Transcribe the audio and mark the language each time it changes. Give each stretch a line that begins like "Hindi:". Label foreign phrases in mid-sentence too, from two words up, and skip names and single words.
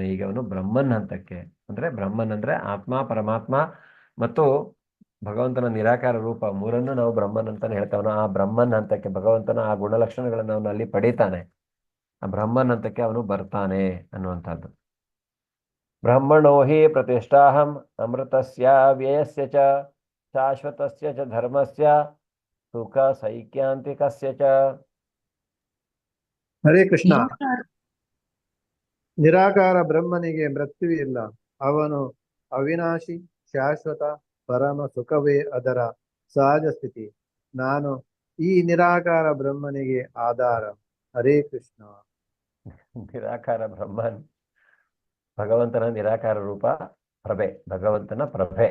Kannada: ಈಗ ಅವನು ಬ್ರಹ್ಮನ್ ಹಂತಕ್ಕೆ, ಅಂದ್ರೆ ಬ್ರಹ್ಮನ್ ಅಂದ್ರೆ ಆತ್ಮ, ಪರಮಾತ್ಮ ಮತ್ತು ಭಗವಂತನ ನಿರಾಕಾರ ರೂಪ, ಮೂರನ್ನು ನಾವು ಬ್ರಹ್ಮನ್ ಅಂತಾನೆ ಹೇಳ್ತಾವನು. ಆ ಬ್ರಹ್ಮನ್ ಹಂತಕ್ಕೆ, ಭಗವಂತನ ಆ ಗುಣಲಕ್ಷಣಗಳನ್ನು ಅವನು ಅಲ್ಲಿ ಪಡೀತಾನೆ. ಆ ಬ್ರಹ್ಮನ್ ಹಂತಕ್ಕೆ ಅವನು ಬರ್ತಾನೆ ಅನ್ನುವಂಥದ್ದು.
Sanskrit: ಬ್ರಹ್ಮಣೋ ಹಿ ಪ್ರತಿಷ್ಠಾಹಂ ಅಮೃತಸ್ಯ ವ್ಯಯಸ್ಯ ಚ ಶಾಶ್ವತಸ್ಯ ಚ ಧರ್ಮಸ್ಯ ಸುಖ ಸೈಕ್ಯಾಂತಿಕಸ್ಯ ಚ.
Kannada: ಹರೇ ಕೃಷ್ಣ. ನಿರಾಕಾರ ನಿರಾಕಾರ ಬ್ರಹ್ಮನಿಗೆ ಮೃತ್ಯುವಿಲ್ಲ. ಅವನು ಅವಿನಾಶಿ, ಶಾಶ್ವತ, ಪರಮ ಸುಖವೇ ಅದರ ಸಹಜ ಸ್ಥಿತಿ. ನಾನು ಈ ನಿರಾಕಾರ ಬ್ರಹ್ಮನಿಗೆ ಆಧಾರ. ಹರೇ ಕೃಷ್ಣ. ನಿರಾಕಾರ ಬ್ರಹ್ಮನ್ ಭಗವಂತನ ನಿರಾಕಾರ ರೂಪ, ಪ್ರಭೆ, ಭಗವಂತನ ಪ್ರಭೆ.